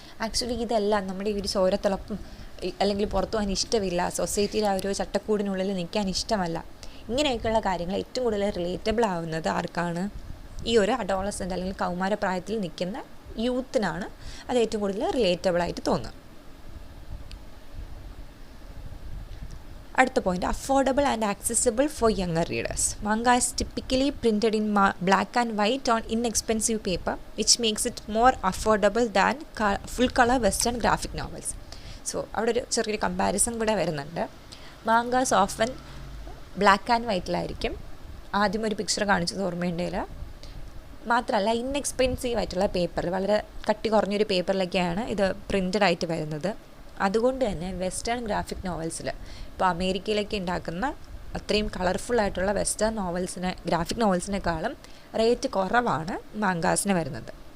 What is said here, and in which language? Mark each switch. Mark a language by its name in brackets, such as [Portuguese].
[Malayalam] Actually ഇതെല്ലാം നമ്മുടെ ഈ ഒരു ചോരത്തിളപ്പും അല്ലെങ്കിൽ പുറത്തു പോകാൻ ഇഷ്ടമില്ല, സൊസൈറ്റിയിൽ ആ ഒരു ചട്ടക്കൂടിനുള്ളിൽ നിൽക്കാൻ ഇഷ്ടമല്ല, ഇങ്ങനെയൊക്കെയുള്ള കാര്യങ്ങൾ ഏറ്റവും കൂടുതൽ റിലേറ്റബിൾ ആവുന്നത് ആർക്കാണ്? ഈ ഒരു അഡോളസൻ്റ് അല്ലെങ്കിൽ കൗമാരപ്രായത്തിൽ നിൽക്കുന്ന യൂത്തിനാണ് അത് ഏറ്റവും കൂടുതൽ റിലേറ്റബിൾ ആയിട്ട് തോന്നുക. അടുത്ത point, [English] Affordable and accessible for younger readers. Manga is typically printed in black and white on inexpensive paper, which makes it more affordable than full color western graphic novels. [Malayalam] So അവിടെ ഒരു ചെറിയൊരു comparison കൂടെ വരുന്നുണ്ട്. മാങ്കാസ് often black and വൈറ്റിലായിരിക്കും. ആദ്യം ഒരു picture കാണിച്ചത് ഓർമ്മയുണ്ടെങ്കിൽ മാത്രമല്ല, inexpensive ആയിട്ടുള്ള പേപ്പർ, വളരെ കട്ടി കുറഞ്ഞൊരു പേപ്പറിലൊക്കെയാണ് ഇത് പ്രിൻ്റഡ് ആയിട്ട് വരുന്നത്. അതുകൊണ്ട് തന്നെ വെസ്റ്റേൺ ഗ്രാഫിക് നോവൽസിൽ, ഇപ്പോൾ അമേരിക്കയിലൊക്കെ ഉണ്ടാക്കുന്ന അത്രയും കളർഫുള്ളായിട്ടുള്ള വെസ്റ്റേൺ ഗ്രാഫിക് നോവൽസിനേക്കാളും റേറ്റ് കുറവാണ് മാങ്കാസിന് വരുന്നത്.